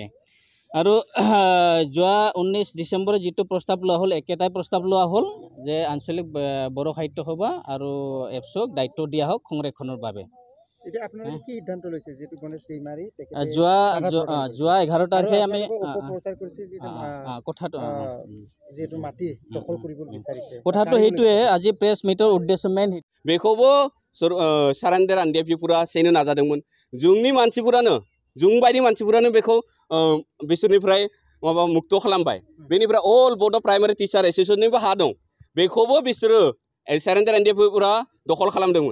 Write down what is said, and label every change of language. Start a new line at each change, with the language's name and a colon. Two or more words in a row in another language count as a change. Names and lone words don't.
Assamese: আৰু যোৱা 19 ডিচেম্বৰত যেটো প্ৰস্তাৱ লোৱা হ'ল একেটাই প্ৰস্তাৱ লোৱা হ'ল যে আঞ্চলিক বড়ো সাহিত্য সভা আৰু এপছুক দায়িত্ব দিয়া হওক সংৰক্ষণৰ বাবে। এটা আপোনালোকে কি সিদ্ধান্ত লৈছে যেটো গণেশ দৈমাৰী যোৱা 11 তাৰিখে আমি প্ৰচাৰ কৰিছে কথাটো যেটো মাটি দখল কৰিব বিচাৰিছে কথাটো সেইটোৱে আজি
English: press meet
Assamese: উদ্দেশ্য মেইন
Bodo: बेखौबो
English: surrender and
Bodo: डेपिपुरा सेनो नाजादोंमोन। जोंनि मानसिफोरानो जों बायदि मानसिफोरानो बेखौ बिसोरनिफ्राय माबा मुक्त खालामबाय। बेनिफ्राय अल बड' प्राइमारि टिचार एसोसिएशननिबो हा दं, बेखौबो बिसोरो
English: surrender and
Bodo: डेपिपुरा दखल खालामदोंमोन।